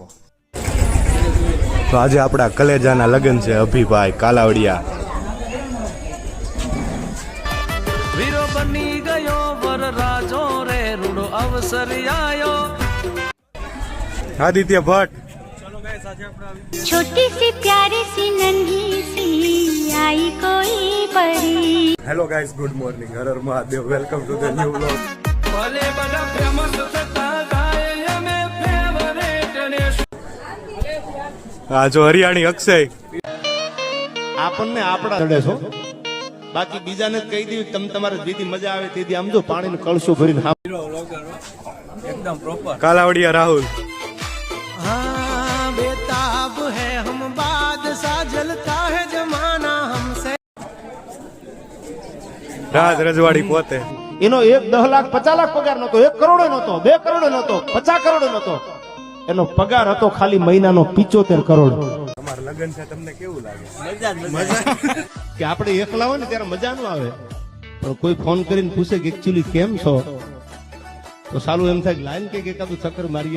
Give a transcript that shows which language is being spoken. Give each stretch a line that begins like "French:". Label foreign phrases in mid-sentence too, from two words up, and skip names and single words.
Gujarati: તો આજે આપણા કલેજાના લગ્ન છે, અભિભાઈ કાલાવડિયા. વીરો બની ગયો વર રાજો રે રૂડો અવસર આયો. આદિત્ય ભટ્ટ.
Hindi: छोटी सी प्यारी सी नन्ही सी आई कोई परी.
English: Hello guys, good morning,
Hindi: हर हर महादेव,
English: welcome to the new vlog.
Gujarati: ભલે બધા ફેમસ થતા જાય અમે ફેવરેટ ને. આ જો હરિયાણી અક્ષય. આપણને આપડા ચડે છો, બાકી બીજાને કહી દીધું તમે તમારે જેથી મજા આવે તેથી આમ જો પાણીનું કળશું ભરીને એકદમ પ્રોપર. કાલાવડિયા રાહુલ.
Hindi: हाँ बेताब है हम बादशाह जलता है जमाना हमसे.
Gujarati: રાજ રજવાડી પોતે. એનો 1,10,50,00,000 પગાર નતો, 1 કરોડ નતો, 2 કરોડ નતો, 50 કરોડ નતો. એનો પગાર હતો ખાલી મહિનાનો 75 કરોડ. તમારું લગ્ન છે, તમને કેવું લાગે? મજા કે આપણે એકલા હોય ને ત્યારે મજા ન આવે, પણ કોઈ ફોન કરીને પૂછે કે એકચ્યુઅલી કેમ છો, તો સારું એમ થાય લાઈન કે એકાદું ચક્કર મારીએ.